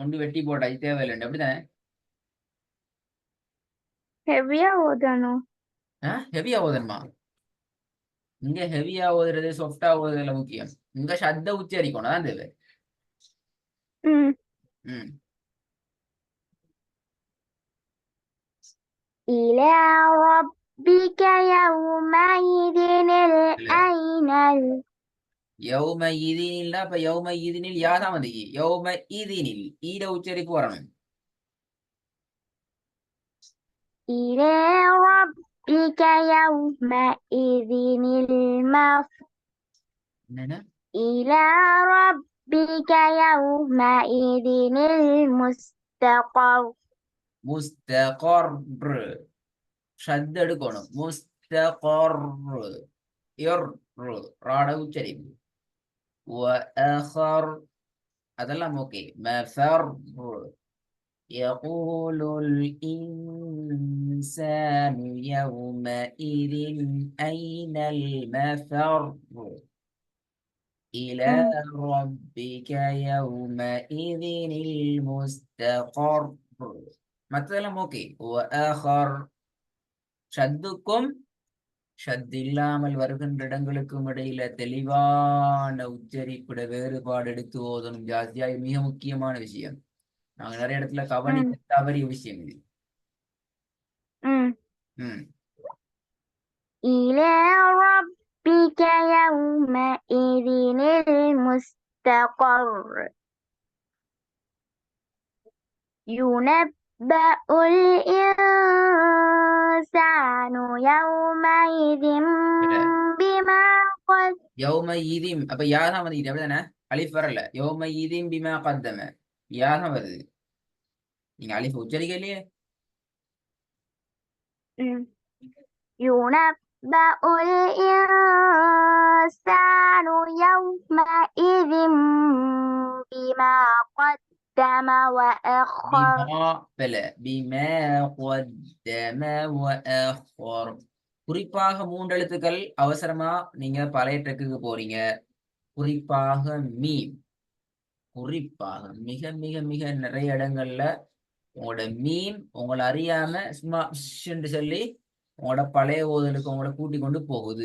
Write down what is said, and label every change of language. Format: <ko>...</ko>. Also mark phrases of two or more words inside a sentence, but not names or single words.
<ta>கொண்டு வெட்டி போட்டாச்சு தேவையில்லை அப்படித்தானே? ஹெவியா ஓதணும். ஹெவியா ஓதணுமா? இங்க ஹெவியா ஓதுறது சாஃப்டா ஓதுறதுல முக்கியம். இங்க சத்த உச்சரிக்கணும் அதான் தேவை. ம். ம்.</ta> <ar>إلى ربك يومئذ</ar> <ta>இல்ல,</ta> <ar>أين يومئذ</ar> <ta>அப்ப</ta> <ar>يومئذ</ar> <ta>யாதான் வந்து</ta> <ar>يومئذ</ar> <ta>ஈட உச்சரிப்பு வரணும்.</ta> <ar>إلى ربك يومئذ</ar> <ta>என்னன்னா</ta> <ar>إلى ربك يومئذ المستقر.</ar> <ta>முஸ்தகர், ஷத்த எடுக்கணும். முஸ்தகர், இர், ராட உச்சரிப்பு. وآخر அதெல்லாம் ஓகே. மஃபர்,</ta> <ar>يقول الإنسان يومئذ أين المفر إلى ம். ربك يومئذ المستقر.</ar> <ta>மற்றதெல்லாம் ஓகே. وآخر ஷத்துக்கும் ஷத் இல்லாமல் வருகின்ற இடங்களுக்கும் இடையில தெளிவான உச்சரிப்பிட வேறுபாடு எடுத்து ஓதணும். ஜாஸ்தியா இது மிக முக்கியமான விஷயம். நாங்க நிறைய இடத்துல ம். கவனிக்க தவறிய விஷயம் இது. ம். ம்.</ta> <ar>إلى ربك يومئذ المستقر. ينبأ الإنسان يومئذ بما قدم. يومئذ</ar> <ta>அப்ப யாதான் வந்து அப்படிதானே? அலிஃப் வரல.</ta> <ar>يومئذ بما قدم</ar> <ta>யாதான் வருது. நீங்க அலிஃப் உச்சரிக்கலையே.</ta> <ar>ينبأ الإنسان يومئذ بما قدم وأخر. بما بل بما قدم وأخر.</ar> <ta>குறிப்பாக 3 எழுத்துக்கள். அவசரமா நீங்க பழைய ட்ரெக்குக்கு போறீங்க. குறிப்பாக மீம். குறிப்பாக மிக மிக மிக நிறைய இடங்கள்ல உங்களோட மீம் உங்களை அறியாம சும்மா ஷ்ன்னு சொல்லி உங்களோட பழைய ஓதலுக்கு உங்களோட கூட்டி கொண்டு போகுது.</ta>